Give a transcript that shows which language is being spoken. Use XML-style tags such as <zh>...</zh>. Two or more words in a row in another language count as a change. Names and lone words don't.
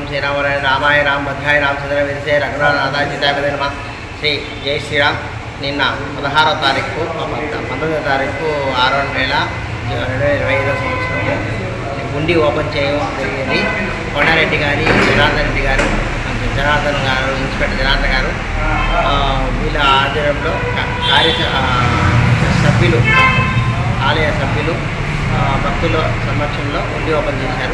<sa>श्रीरामराय रामाय रामभद्राय रामचंद्र विदसे रघुनाथाय सीतापते नमः श्री जय श्रीराम</sa> <te>నిన్న 16వ తారీఖు 19వ తారీఖు 6వ నెల 2025 సంవత్సరం గుండి ఓపెన్ చేయడం జరిగింది. కొండారెడ్డి గారి జనార్దన్ గారు ఇన్స్పెక్టర్ జనార్దన్ గారు వీళ్ళ ఆధ్వర్యంలో సభ్యులు ఆలయ సభ్యులు భక్తుల సమక్షంలో ఉండి ఓపెన్ చేశారు.</te>